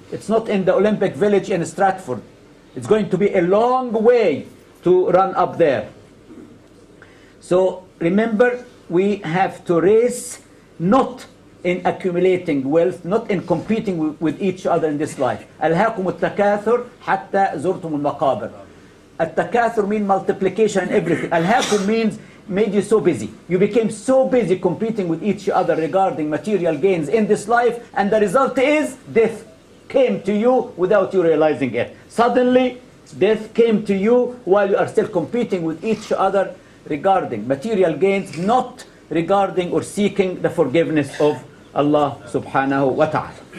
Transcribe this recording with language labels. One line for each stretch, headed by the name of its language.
English: It's not in the Olympic Village in Stratford. It's going to be a long way to run up there. So remember, we have to race not in accumulating wealth, not in competing with each other in this life.
Arabic: ألهاكم التكاثر حتى زرتم المقابر.
English: التكاثر means multiplication and everything. ألهاكم means made you so busy. You became so busy competing with each other regarding material gains in this life, and the result is death came to you without you realizing it. Suddenly, death came to you while you are still competing with each other regarding material gains, not regarding or seeking the forgiveness of Allah subhanahu wa ta'ala.